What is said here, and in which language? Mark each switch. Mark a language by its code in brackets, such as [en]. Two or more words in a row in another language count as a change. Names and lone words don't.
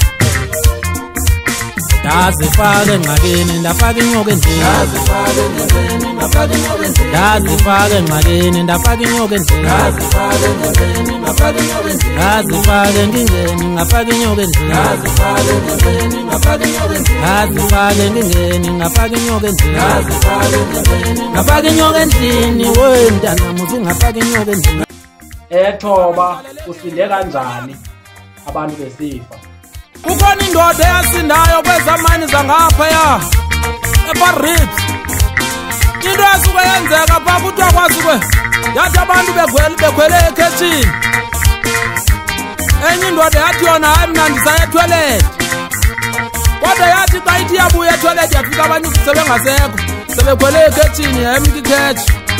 [xh] ndazifake engxakini ndafaka inyoka endlini ndazifake engxakini ndafaka inyoka endlini [zu] ndazifake enkingeni ngafaka inyoka endlini ndazifake enkingeni ngafaka inyoka endlini ngafaka inyoka endlini wemntanami usungafaka inyoka endlini ethoba usinde kanjani abantu besifa [xh] kukhona indoda eyasindayo kwezamani zangaphaya eParibs into yasuke yenzeka pha kuthiwa kwasuke yathi abantu bekhwele ekhethini enye indoda yathi yona hayi mna ndisaya etoilet kodwa yathi xa ithi yabuya etoilet yafika abanye sebengasekho sebekhwele ekhethini yayemka ikhethi